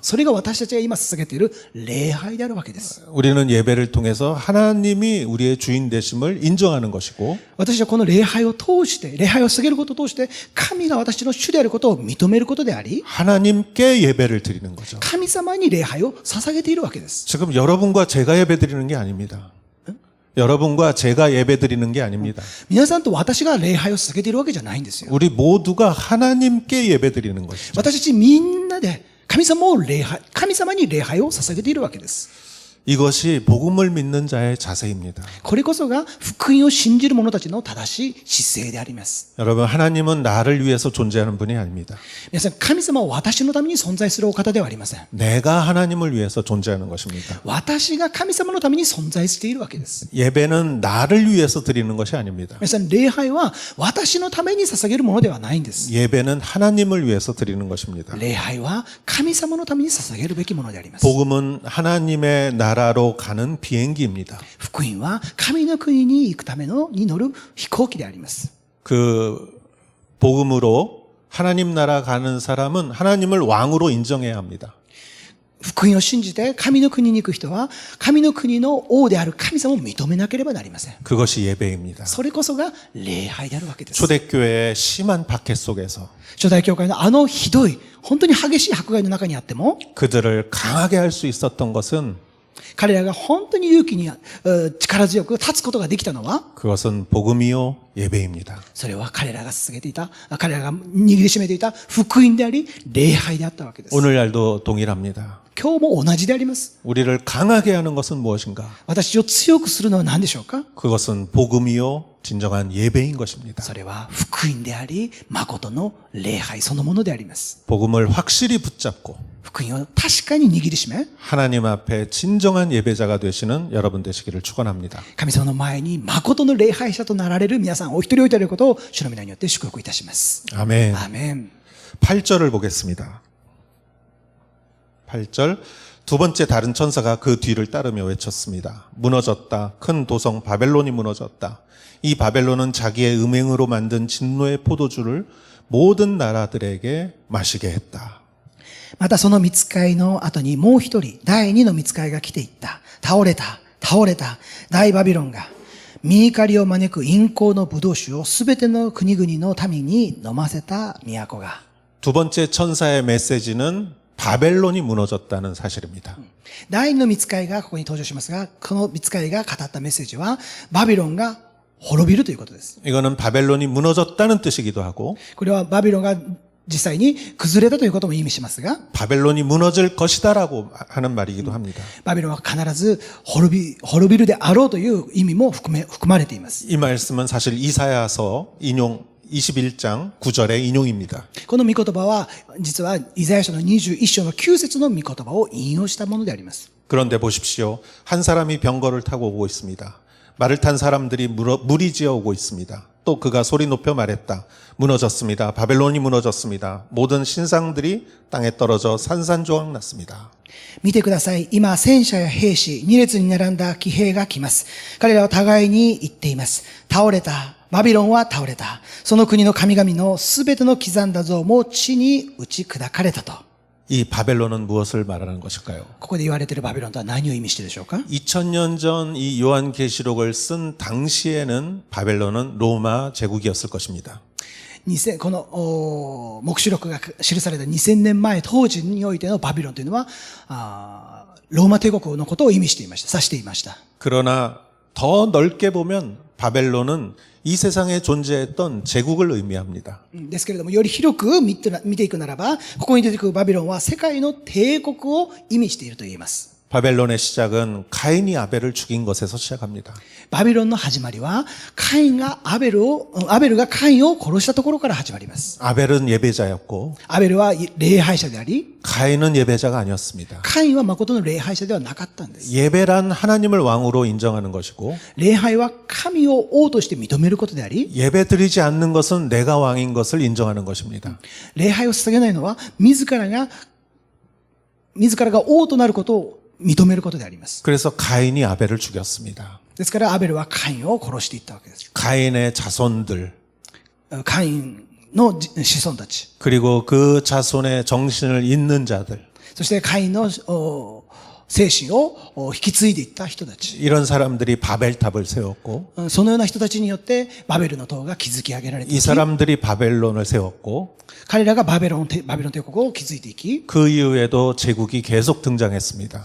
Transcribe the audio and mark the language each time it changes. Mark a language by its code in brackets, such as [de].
[ja] それが私たちが今捧げている礼拝であるわけです。 [ko] 우리는 예배를 통해서 하나님이 우리의 주인 되심을 인정하는 것이고 [ja] 私はこの礼拝を通して、礼拝を捧げることを通して、神が私の主であることを認めることであり、 [ko] 하나님께 예배를 드리는 거죠. [ja] 神様に礼拝を捧げているわけです。 [ko] 지금 여러분과 제가 예배 드리는 게 아닙니다. 여러분과 제가 예배 드리는 게 아닙니다. [ja] 皆さんと私が礼拝を捧げているわけじゃないんですよ。 [ko] 우리 모두가 하나님께 예배 드리는 것이죠. [ja] 私たちみんなで神様に礼拝を捧げているわけです。 [ko] 이것이 복음을 믿는 자의 자세입니다. [ja] これこそが福音を信じる者たちの正しい姿勢であります。 [ko] 여러분, 하나님은 나를 위해서 존재하는 분이 아닙니다. [ja] 皆さん、神様は私のために存在するお方ではありません。 [ko] 내가 하나님을 위해서 존재하는 것입니다. [ja] 私が神様のために存在しているわけです。 [ko] 예배는 나를 위해서 드리는 것이 아닙니다. [ja] 皆さん、礼拝は私のために捧げるものではないんです。 [ko] 예배는 하나님을 위해서 드리는 것입니다. [ja] 礼拝は神様のために捧げるべきものであります。 [ko] 복음은 하나님의 나라로 가는 비행기입니다. [ja] 福音は神の国に行くために乗る飛行機であります。 [ko] 그 복음으로 하나님 나라 가는 사람은 하나님을 왕으로 인정해야 합니다. [ja] 福音を信じて神の国に行く人は神の国の王である神様を認めなければなりません。 [ko] 그것이 예배입니다. [ja] それこそが礼拝であるわけです。 [ko] 초대교회의 심한 박해 속에서 [ja] 初代教会のひどい、本当に激しい迫害の中にあっても、 [ko] 그들을 강하게 할 수 있었던 것은 [ja] 彼らが本当に勇気に力強く立つことができたのは、 [ko] 그것은 복음이요 예배입니다. [ja] それは彼らが捧げていた、彼らが握りしめていた福音であり、礼拝であったわけです。 [ko] 오늘날도 동일합니다. [ja] 今日も同じであります。 [ko] 우리를 강하게 하는 것은 무엇인가? [ja] 私を強くするのは何でしょうか？ [ko] 그것은 복음이요 진정한 예배인 것입니다. [ja] それは福音であり、誠の礼拝そのものであります。 [ko] 복음을 확실히 붙잡고 [ja] 福音を確かに握りしめ、 [ko] 하나님 앞에 진정한 예배자가 되시는 여러분 되시기를 축원합니다. [ja] 神様の前に誠の礼拝者となられる皆さんお一人お一人のことを主の皆によって祝福いたします。 [ko] 아멘. [ja] アーメン。 [ko] 8절을 보겠습니다. 8절. 두 번째 다른 천사가 그 뒤를 따르며 외쳤습니다. 무너졌다. 큰 도성 바벨론이 무너졌다. 이 바벨론은 자기의 음행으로 만든 진노의 포도주를 모든 나라들에게 마시게 했다. [ja] またその御使いの後にもう一人、第二の御使いが来ていった。倒れた、倒れた、大バビロンが、見怒りを招く陰行の葡萄酒をすべての国々の民に飲ませた都が。 [ko] 두 번째 천사의 메시지는 바벨론이 무너졌다는 사실입니다. [ja] 第二の御使いがここに登場しますが、この御使いが語ったメッセージは、バビロンが滅びるということです。 [ko] 이거는 바벨론이 무너졌다는 뜻이기도 하고 [ja] これはバビロンが実際に崩れたということも意味しますが、 [ko] 바벨론이 무너질 것이다라고 하는 말이기도 합니다. [ja] バビロンは必ず滅びるであろうという意味も含まれています。 [ko] 이 말씀은 사실 이사야서 인용 21장 9절의 인용입니다. [ja] この御言葉は、実はイザヤ書の21章の9節の御言葉を引用したものであります。 [ko] 그런데 보십시오. 한 사람이 병거를 타고 오고 있습니다. 말을 탄 사람들이 무리지어 오고 있습니다. 또 그가 소리 높여 말했다. 무너졌습니다. 바벨론이 무너졌습니다. 모든 신상들이 땅에 떨어져 산산조각 났습니다. [ja] 見てください。今、戦車や兵士、2列に並んだ騎兵が来ます。彼らは互いに言っています。倒れた。バビロンは倒れた。その国の神々のすべての刻んだ像も地に打ち砕かれたと。 [ko] 이 바벨론은 무엇을 말하는 것일까요? [ja] ここで言われているバビロンとは何を意味しているでしょうか？ [ko] 2000년 전 이 요한계시록을 쓴 당시에는 바벨론은 로마 제국이었을 것입니다. [ja] この黙示録が記された2000年前当時においてのバビロンというのはローマ帝国のことを意味していました。指していました。 [ko] 그러나 더 넓게 보면 바벨론은 이 세상에 존재했던 제국을 의미합니다. [ja] ですけれども、より広く見ていくならば、ここに出てくるバビロンは世界の帝国を意味していると言えます。 [ko] 바벨론의 시작은 가인이 아벨을 죽인 것에서 시작합니다. [ja] バビロンの始まりは、アベルがカインを殺したところから始まります。 [ko] 아벨은 예배자였고 [ja] アベルは礼拝者であり、 [ko] 가인은 예배자가 아니었습니다. [ja] カインは誠の礼拝者ではなかったんです。 [ko] 예배란 하나님을 왕으로 인정하는 것이고 [ja] 礼拝は神を王として認めることであり、 [ko] 예배드리지 않는 것은 내가 왕인 것을 인정하는 것입니다. [ja] 礼拝を捧げないのは自らが王となることを認めることであります。 [ko] 그래서 가인이 아벨을 죽였습니다. [ja] ですからアベルはカインを殺していったわけです。 [ko] 가인의 자손들 [ja] カインの子孫たち、 [ko] 그리고 그 자손의 정신을 잇는 자들 [ja] そしてカインの精神を引き継いでいった人たち、 [ko] 이런 사람들이 바벨탑을 세웠고 [ja] そのような人たちによってバベルの塔が築き上げられてい [ko] 이 [ja] き、 [ko] 사람들이 바벨론을 세웠고 [ja] 彼らがバベロン帝国を築いていき、 [ko] 그 이후에도 제국이 계속 등장했습니다.